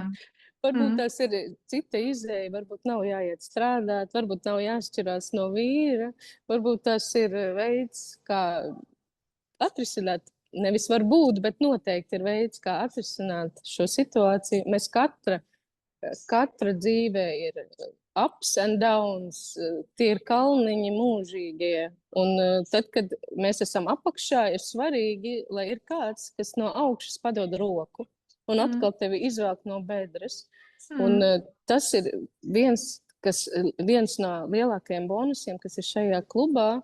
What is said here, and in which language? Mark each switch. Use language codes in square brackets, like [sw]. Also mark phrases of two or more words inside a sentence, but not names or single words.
[lv] Varbūt tas ir cita izēja, varbūt nav jāiet strādāt, varbūt nav jāšķirās no vīra, varbūt tas ir veids, kā atrisināt, nevis varbūt, bet noteikti ir veids, kā atrisināt šo situāciju. Mēs katra dzīve ir [en] ups and downs, [lv] tie ir kalniņi mūžīgie. Un tad, kad mēs esam apakšā, ir svarīgi, lai ir kāds, kas no augšas padod roku un atkal tevi izvelk no bedres. Un tas ir viens no lielākajiem bonusiem, kas ir šajā klubā.